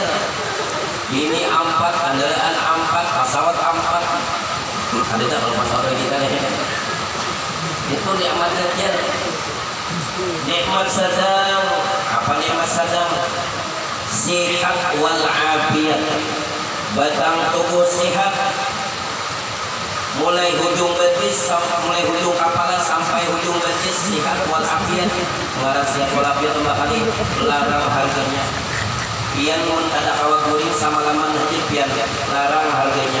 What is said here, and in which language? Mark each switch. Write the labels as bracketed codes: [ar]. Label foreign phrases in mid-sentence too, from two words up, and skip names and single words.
[ms] Bini 4, kendaraan 4, pesawat 4. Ada tak kalau pesawat kita nih? Itu nikmat kecil. Nikmat sedang, apa nikmat sedang? Sihat [ar] wal afiyat, [ms] batang tubuh sehat, mulai hujung betis mulai hujung kepala sampai hujung betis sehat [ar] wal afiyat. [ms] Larang sehat [ar] wal afiyat [ms] kembali larang harganya. [bjn] Pian mun ada kawat guring sama laman haji pian larang harganya.